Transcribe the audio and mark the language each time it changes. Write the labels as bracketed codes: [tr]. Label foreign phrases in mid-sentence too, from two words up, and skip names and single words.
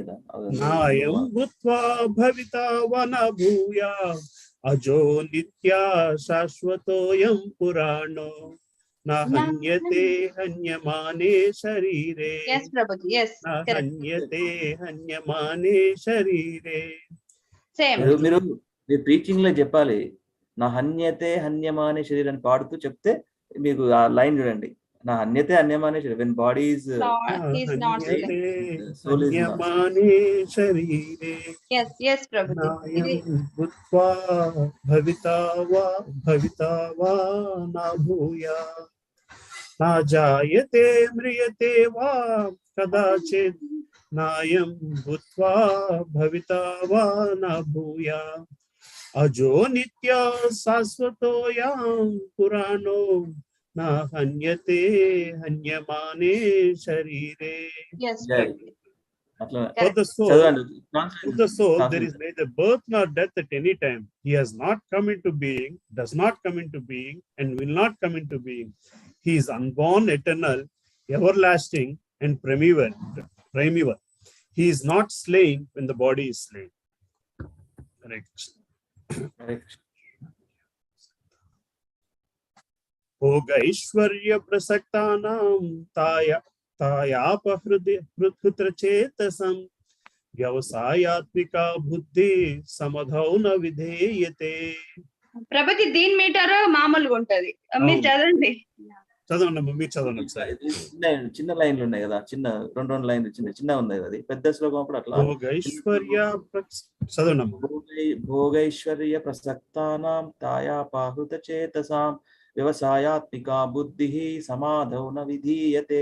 [sa] నాయం భూత్వా భవితా వా న భూయా అజో నిత్యా శాశ్వతోయం పురాణో నా హన్యతే హన్యమానే శరీరే. నా హన్యతే హన్యమానే శరీరే. [te] మీరు ప్రీచింగ్ లో చెప్పాలి, [sa] నా హన్యతే హన్యమానే [te] శరీరాన్ని పాడుతూ చెప్తే మీకు ఆ లైన్ చూడండి. [sa] నా హన్యతే హన్యమానే శరీరం. [en] When body is soul is [sa] హన్యమానే శరీరే. [en] Yes, Prabhuji. [sa] భూత్వా భవితా వా నా భూయా నా జాయతే మ్రియతే వా కదాచిత్ నాయం భూత్వా భవితా వా నా భూయా అజో నిత్యా శాశ్వతోయం పురాణో నా హన్యతే హన్యమానే శరీరే. [en] For the soul, there is neither birth nor death at any time. He has not come into being, does not come into being, and will not come into being. He is unborn, eternal, everlasting, and primeval. He is not slain when the body is slain. Correct. Hare Krishna. [sa] भोगैश्वर्य प्रसक्तानां तायापहृतचेतसं व्यवसायात्मिका बुद्धि समधौ न विधेयते. [te] ప్రభుజీ దీని మీటర్ మామూలుగా ఉంటది మీరు అవును. చదవండి. చదవండి అమ్మ, మీరు చదవండి ఒకసారి. ఇది చిన్న లైన్లు ఉన్నాయి కదా, రెండు లైన్లు చిన్న ఉంది కదా, అది పెద్ద శ్లోకం అప్పుడు అట్లా. భోగైశ్వర్య చదవండి అమ్మ. [sa] భోగైశ్వర్య ప్రసక్తానాం తాయాపాహృత చేతసాం వ్యవసాయాత్మికా బుద్ధి సమాధౌ న విధీయతే.